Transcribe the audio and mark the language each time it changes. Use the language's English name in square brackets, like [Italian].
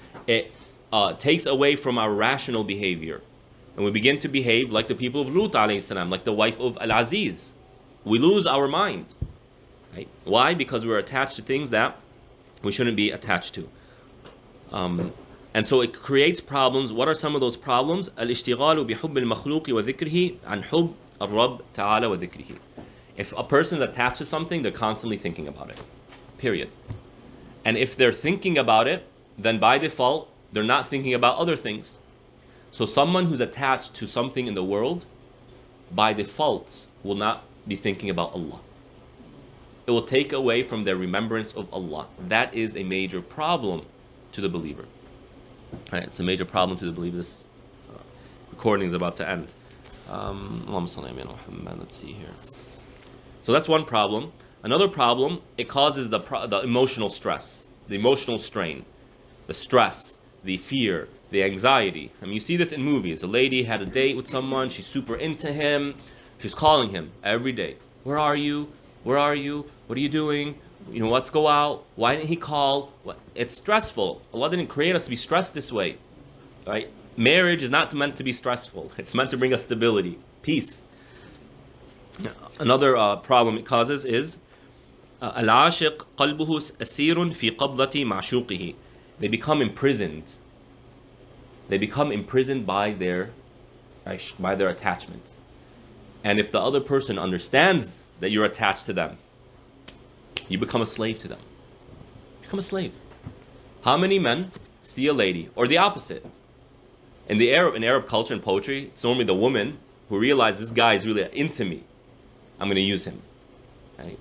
[English] It takes away from our rational behavior. And we begin to behave like the people of Lut alayhi salam, like the wife of Al-Aziz. We lose our mind. Right? Why? Because we're attached to things that we shouldn't be attached to. And so it creates problems. What are some of those problems? [Arabic] الاشتغال بحب المخلوق وذكره عن حب الرب تعالى وذكره. [English] If a person is attached to something, they're constantly thinking about it. Period. And if they're thinking about it, then by default, they're not thinking about other things. So someone who's attached to something in the world, by default, will not be thinking about Allah. It will take away from their remembrance of Allah. That is a major problem to the believer. Right, it's a major problem to the believer. This recording is about to end. Let's see here. So that's one problem. Another problem, it causes the emotional stress, the emotional strain, the stress, the fear, the anxiety. I mean, you see this in movies. A lady had a date with someone. She's super into him. She's calling him every day. Where are you? Where are you? What are you doing? You know, let's go out. Why didn't he call? It's stressful. Allah didn't create us to be stressed this way, right? Marriage is not meant to be stressful. It's meant to bring us stability, peace. Another problem it causes is [Arabic] العاشق قلبه أسير في قبضة معشوقه. [English] They become imprisoned. They become imprisoned by their attachment. And if the other person understands that you're attached to them, you become a slave to them. Become a slave. How many men see a lady, or the opposite? In Arab culture and poetry, it's normally the woman who realizes this guy is really into me. I'm going to use him. Right?